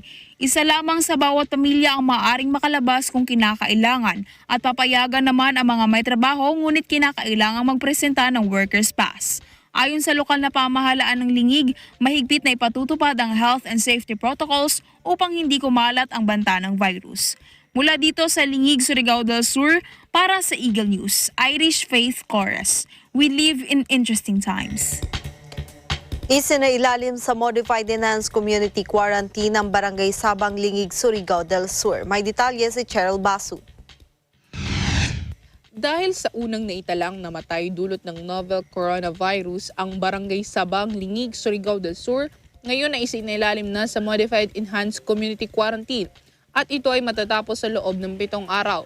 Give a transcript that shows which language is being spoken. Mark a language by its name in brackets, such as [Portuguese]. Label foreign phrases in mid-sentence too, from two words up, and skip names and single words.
[Filipino] Isa lamang sa bawat pamilya ang maaaring makalabas kung kinakailangan at papayagan naman ang mga may trabaho ngunit kinakailangang magpresenta ng [English] workers pass. [Filipino] Ayon sa lokal na pamahalaan ng Lingig, mahigpit na ipatutupad ang [English] health and safety protocols [Filipino] upang hindi kumalat ang banta ng virus. Mula dito sa Lingig, Surigao del Sur, para sa Eagle News, Irish Faith Chorus. [English] We live in interesting times. [Filipino] Isinailalim sa Modified Enhanced Community Quarantine ng Barangay Sabang, Lingig, Surigao del Sur. May detalye si Cheryl Basu. Dahil sa unang naitalang namatay dulot ng [English] novel coronavirus [Filipino] ang Barangay Sabang, Lingig, Surigao del Sur, ngayon ay isinailalim na sa Modified Enhanced Community Quarantine at ito ay matatapos sa loob ng 7 araw.